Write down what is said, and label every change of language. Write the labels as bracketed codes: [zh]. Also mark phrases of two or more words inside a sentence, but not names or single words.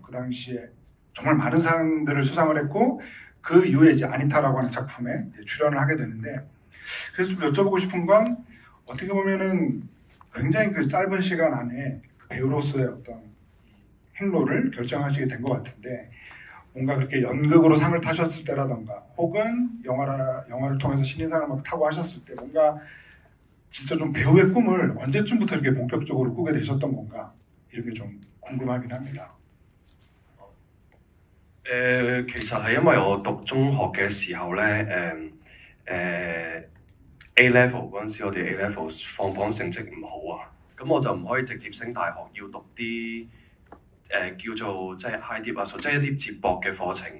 [ko] 그 당시에 정말 많은 상들을 수상을 했고, 그 이후에 이제 아니타라고 하는 작품에 출연을 하게 되는데, 그래서 좀 여쭤보고 싶은 건 어떻게 보면은 굉장히 짧은 시간 안에 배우로서의 어떤 행로를 결정하시게 된 것 같은데, 뭔가 그렇게 연극으로 상을 타셨을 때라던가 혹은 영화를 통해서 신인상을 막 타고 하셨을 때 뭔가 진짜 좀 배우의 꿈을 언제쯤부터 이렇게 본격적으로 꾸게 되셨던 건가, 이런 게 좀 궁금하긴 합니다. [yue] 其實係因為我讀中學嘅時候咧，A level 嗰陣時，我哋 A level 放榜成績唔好啊，咁我就唔可以直接升大學，要讀啲叫做即係 [en] high dip [yue] 啊，即係一啲接駁嘅課程。